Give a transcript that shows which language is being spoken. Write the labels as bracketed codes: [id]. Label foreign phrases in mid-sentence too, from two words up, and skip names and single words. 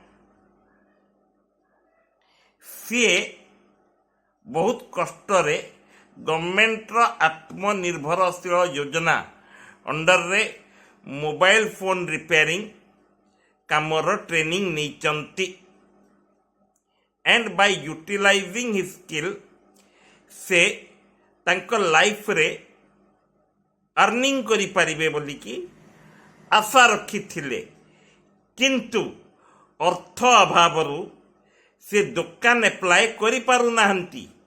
[or] ସିଏ ବହୁତ କଷ୍ଟରେ ଗଭର୍ଣ୍ଣମେଣ୍ଟର ଆତ୍ମନିର୍ଭରଶୀଳ ଯୋଜନା ଅଣ୍ଡରରେ [en] mobile phone repairing [or] କାମର ଟ୍ରେନିଂ ନେଇଛନ୍ତି। [en] and by utilizing his skill [or] ସେ ତାଙ୍କ ଲାଇଫରେ अर्निंग କରିପାରିବେ ବୋଲିକି ଆଶା ରଖିଥିଲେ, କିନ୍ତୁ ଅର୍ଥ ଅଭାବରୁ ସେ ଦୋକାନ ଆପ୍ଲାଏ କରିପାରୁନାହାନ୍ତି।